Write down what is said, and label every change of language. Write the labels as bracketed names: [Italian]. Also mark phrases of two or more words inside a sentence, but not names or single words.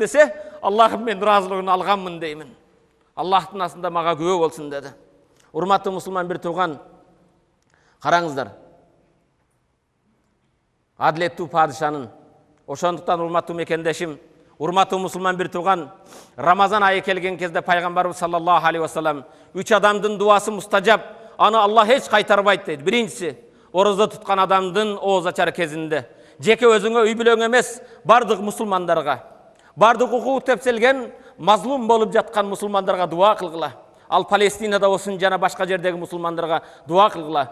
[Kyrgyz] десе, "Аллахым, мен разылыгын алганмын" деймин. Аллахтын астында мага күбө болсун деди. Урматтуу мусулман бир тууган, караңыздар. Адилеттүү падышанын, ошондуктан урматтуу мекендешим, урматтуу мусулман бир тууган, Рамазан айы келген кезде пайгамбарыбыз [Arabic] صلى الله عليه وسلم [Kyrgyz] 3 адамдын дуасы мустажаб, аны Аллах эч кайтарбайт дейт. Биринчиси, орозо туткан адамдын ооз ачар кезинде. Жеке өзүңө, үй бүлөң эмес, бардык мусулмандарга, бардык укугу тепселген, мазлум болуп жаткан мусулмандарга дуа кылгыла. Ал Палестинада болсун, жана башка жердеги мусулмандарга дуа кылгыла.